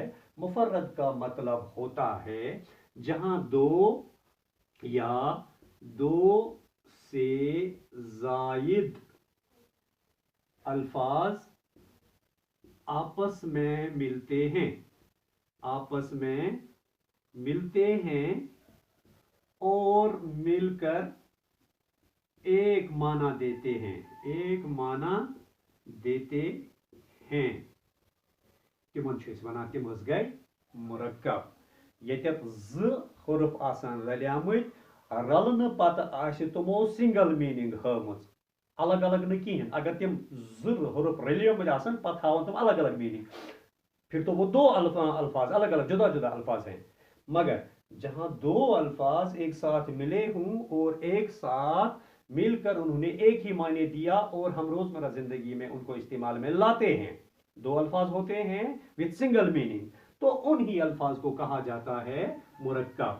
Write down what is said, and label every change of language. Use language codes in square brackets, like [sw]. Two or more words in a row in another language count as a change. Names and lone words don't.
[hi] मुफर्रद का मतलब होता है जहां दो या दो से जायद अल्फाज आपस में मिलते हैं, आपस में मिलते हैं और मिलकर एक माना देते हैं, एक माना देते हैं। [ks] तिमन छ वनान तिम गए मुरक्कब। यतत ज हुरुफ आसान रलियामत, रलन पत आशि तमो [en] single meaning [ks] हमुज, अलग अलग न कहें। अगर तिम ज हुरुफ रलियमत आसान पत हावन तुम अलग अलग मीनिंग, [hi] फिर तो वो दो अल्फाज अलग अलग जुदा जुदा अल्फाज हैं। मगर जहां दो अल्फाज एक साथ मिले हों और एक साथ मिलकर उन्होंने एक ही मायने दिया और हम रोजमर्रा जिंदगी में उनको इस्तेमाल में लाते हैं। दो अल्फाज होते हैं [en] with single meaning, [hi] तो उन्हीं अल्फाज को कहा जाता है मुरक्कब।